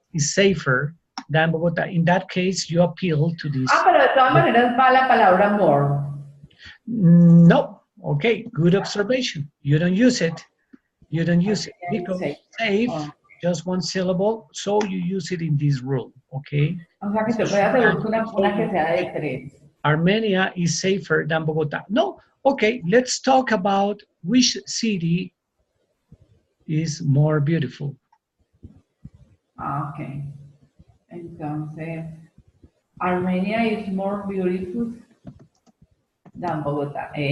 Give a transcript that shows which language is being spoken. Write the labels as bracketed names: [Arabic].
[English] Is safer than Bogota. In that case, you appeal to this. [Spanish] Pero de todas maneras va la palabra more. [English] No. Okay, good observation. You don't use it. You don't use it because safe, just 1 syllable, so you use it in this rule, okay? [Spanish] O sea que te voy a hacer una que sea de 3. [English] Armenia is safer than Bogota. No, okay, let's talk about which city is more beautiful. Okay. Entonces, Armenia is more beautiful than Bogota.